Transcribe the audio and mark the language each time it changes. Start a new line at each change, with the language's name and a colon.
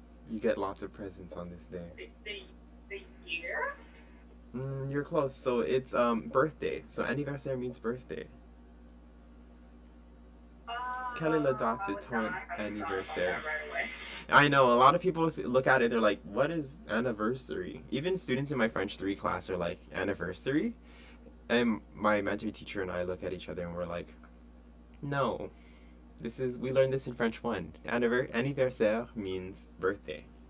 English: You get lots of presents on this day. The year? You're close. So it's birthday. So anniversaire means birthday.
French: Quelle est la date de ton anniversaire?
English: I know, a lot of people look at it, they're like, what is anniversary? Even students in my French 3 class are like, anniversary? And my mentor teacher and I look at each other and we're like, no, we learned this in French 1. Anniversaire means birthday.